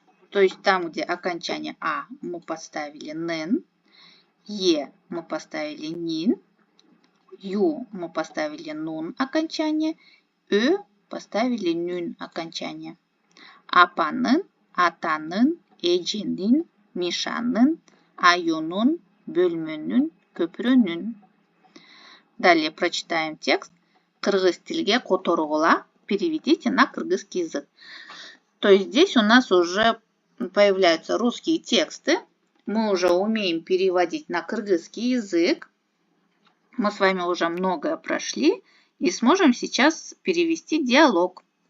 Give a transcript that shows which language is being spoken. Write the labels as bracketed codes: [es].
[ru] То есть там, где окончание а, мы поставили нын, е мы поставили нин, ю мы поставили нун окончание, поставили нүн окончание. [ky] Апанын, атанын, эженин, мишанын, аюнун, бөлмөнүн, көпүрөнүн. [ru] Далее прочитаем текст. [ky] Кыргыз тилге которгула [ru] переведите на кыргызский язык. То есть здесь у нас уже появляются русские тексты. Мы уже умеем переводить на кыргызский язык. Мы с вами уже многое прошли и сможем сейчас перевести диалог.